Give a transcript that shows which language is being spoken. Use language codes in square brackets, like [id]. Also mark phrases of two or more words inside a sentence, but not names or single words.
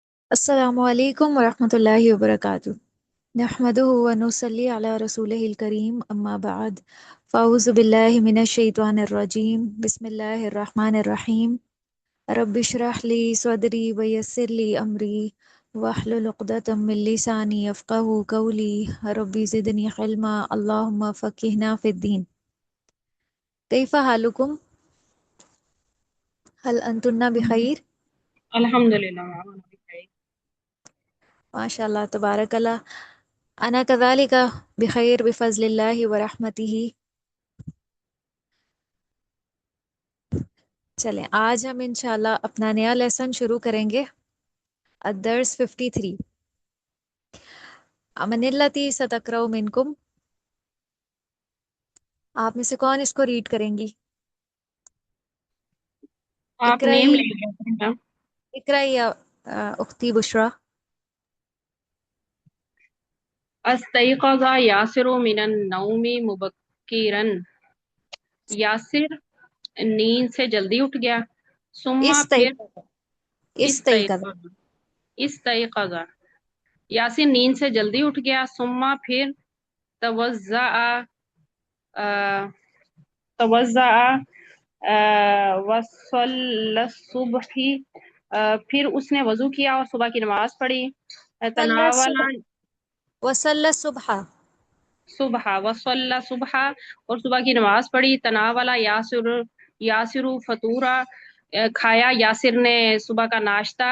[ar] السلام عليكم ورحمة الله وبركاته. نحمده ونصلي على رسوله الكريم، أما بعد. فأعوذ بالله من الشيطان الرجيم. بسم الله الرحمن الرحيم. رب اشرح لي صدري ويسر لي أمري واحلل عقدة من لساني يفقهوا قولي. رب زدني علما، اللهم فقهنا في الدين. كيف حالكم؟ هل أنتن بخير? अल्हम्दुलिल्लाह। ما شاء الله تبارك الله. أنا كذلك بخير بفضل الله ورحمته. [ur] چلیں، آج ہم ان شاء اللہ اپنا نیا لیسن شروع کریں گے. अदर्स 53। [ar] من التي ستقرأ منكم. [ur] آپ میں سے کون اس کو ریڈ کریں گی? آپ نیم इकराई, لے لیں. [ar] اقرئي يا أختي بشرى. استيقظ ياسر من النوم مبكرا. [ur] یاسر نیند سے جلدی اٹھ گیا. सुम्मा इस फिर طریقہ، اس طریقہ. [ar] استيقظ استيقظ [ur] یاسر نیند سے جلدی اٹھ گیا. [ar] सुम्मा फिर توضأ توضأ وصلى الصبح, [ur] پھر اس نے وضو کیا اور صبح کی نماز پڑھی. तनावला [ar] وصلى الصبح. الصبح وصلى الصبح, [ur] اور صبح کی نماز پڑھی. [ar] تناول ياسر فطورا, [ur] کھایا یاسر نے صبح کا ناشتہ.